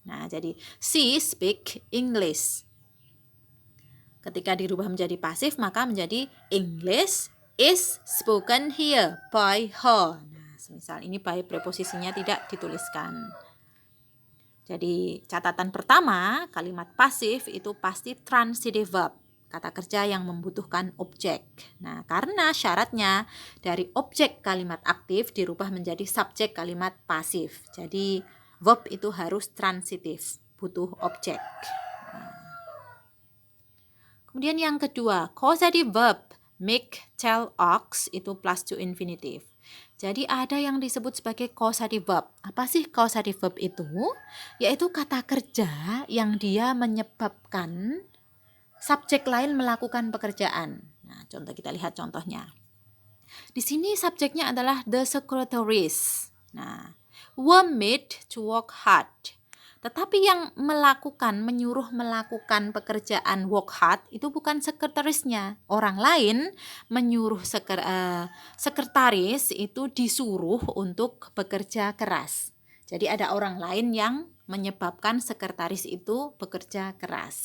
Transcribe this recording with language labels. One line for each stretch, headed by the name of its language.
Indonesian: Nah, jadi
English: she speak English.
Indonesian: Ketika dirubah menjadi pasif maka menjadi
English: English is spoken here by her.
Indonesian: Nah, semisal ini by preposisinya tidak dituliskan. Jadi catatan pertama, kalimat pasif itu pasti transitive verb, kata kerja yang membutuhkan objek. Nah, karena syaratnya dari objek kalimat aktif dirubah menjadi subjek kalimat pasif. Jadi verb itu harus transitif, butuh objek. Kemudian yang kedua, causative verb make, tell, ox itu plus to infinitive. Jadi ada yang disebut sebagai causative verb. Apa sih causative verb itu? Yaitu kata kerja yang dia menyebabkan subjek lain melakukan pekerjaan. Nah, kita lihat contohnya. Di sini subjeknya adalah the secretaries.
English: Nah, were made to work hard.
Indonesian: Tetapi yang menyuruh melakukan pekerjaan work hard itu bukan sekretarisnya. Orang lain menyuruh sekretaris itu disuruh untuk bekerja keras. Jadi ada orang lain yang menyebabkan sekretaris itu bekerja keras.